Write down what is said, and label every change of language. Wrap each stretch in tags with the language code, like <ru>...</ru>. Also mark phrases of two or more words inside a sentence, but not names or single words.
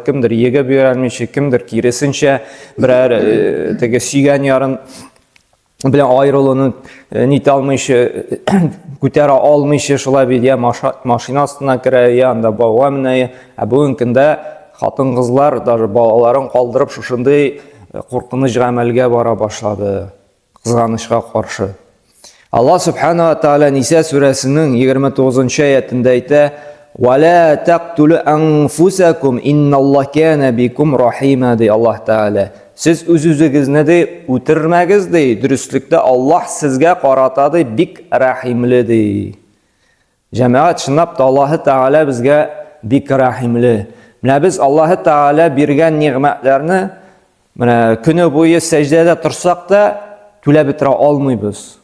<tt>Кемдер егә бирәлмичә, кемдер киресенчә берәр теге сөйгән ярын белән аерылуны нитә алмыйча, күтәрә алмыйча шулай бит я машина астына керә, я анда бауга менә. Бүген көндә хатын-кызлар даже балаларын калдырып шушындый куркыныч гамәлгә бара башлады, кызганычка каршы. Аллаһ Субханаһу ва Тааля Ниса сүрәсенең 29-нчы аятында әйтә:</tt> <ar>"ولا تقتلوا أنفسكم إن الله كان بكم رحيما"</ar> <tt>ди Аллаһ Тааля. Сез үз-үзегезне дә үтермәгез ди, дөрестлектә Аллаһ сезгә карата ди, бик рәхимле ди. Җәмәгать, чынлап та Аллаһ Тааля безгә бик рәхимле. Менә без Аллаһ Тааля биргән нигъмәтләрне менә көне буе сәҗдәдә торсак та түләп бетерә алмыйбыз.</tt>